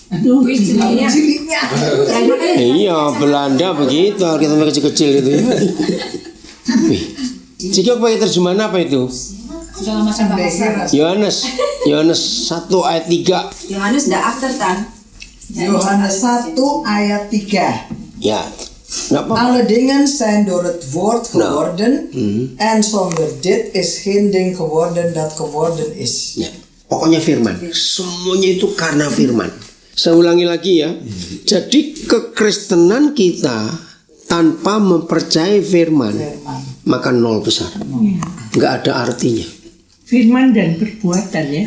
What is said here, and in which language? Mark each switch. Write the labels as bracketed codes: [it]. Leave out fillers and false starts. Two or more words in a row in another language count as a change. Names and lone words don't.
[id] Iya, Belanda begitu, kita kecil-kecil itu ya. Wih. Jika pakai terjemahan apa itu? Segala macam bahasa. Yohanes 1 ayat 3. Yohanes dah after tan. Yohanes 1 ayat 3. Ya, Nggak apa-apa. [nl] Alle dingen zijn door het woord geworden. En zonder dit is geen ding geworden dat geworden is. [id] Ya, pokoknya firman. Semuanya itu karena firman. Saya ulangi lagi ya. Jadi kekristenan kita tanpa mempercayai firman, maka nol besar. Nggak ada artinya. Firman dan perbuatan ya.